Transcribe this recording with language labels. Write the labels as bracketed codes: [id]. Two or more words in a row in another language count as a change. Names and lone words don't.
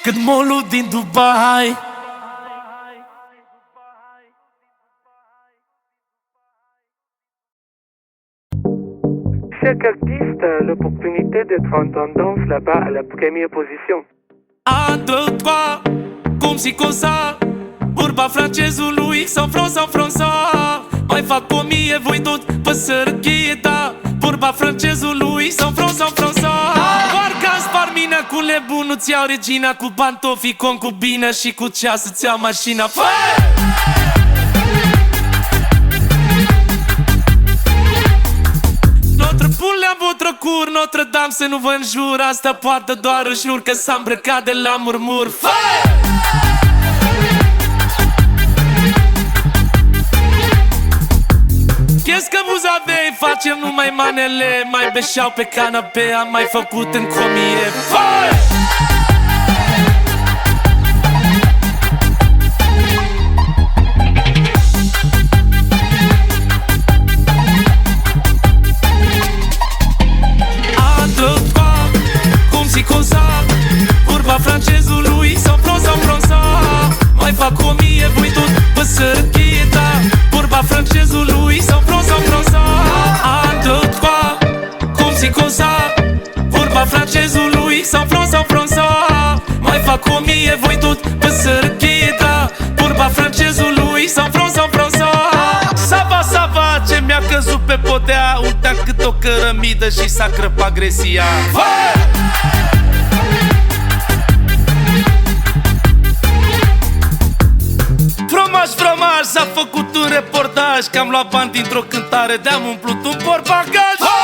[ro] mall-ul din Dubai. [fr] Chaque artiste a l'opportunité d'être en tendance là-bas à la première position. [ro] Un, deux, trois, cum si cosa. Vorba francezului San Franța. Mai fac 1000, voi tot pe sărăchie, da. Vorba francezului San Franța. Parcă spar mina cu lebun, nu-ți iau regina. Cu pantofii, concubină și cu ceas îți iau mașina. [fr] Notre pule [ro] am [fr] votre cur, [ro] Notre Dame să nu vă înjur. Asta poate doar își jur că s-a îmbrăcat de la murmur. [fr] Qu'est-ce que vous avez? [ro] Facem numai manele. Mai beșeau pe canapea, am mai făcut în comie. Cum si cosa. Vorba francezului San Franța. Mai fac 1000, voi tot pe sărăchie, da. Vorba francezului San Franța. Un, deux, trois, cum si cosa. Vorba francezului San Franța. Mai fac 1000, voi tot pe sărăchie, da. Vorba francezului San Franța. [fr] Ça va, [ro] ce mi-a căzut pe podea. Uita cât o cărămidă și s-a crăpat gresia. Fromaj, s-a făcut un reportaj că am luat bani dintr-o cântare, de-am umplut un portbagaj.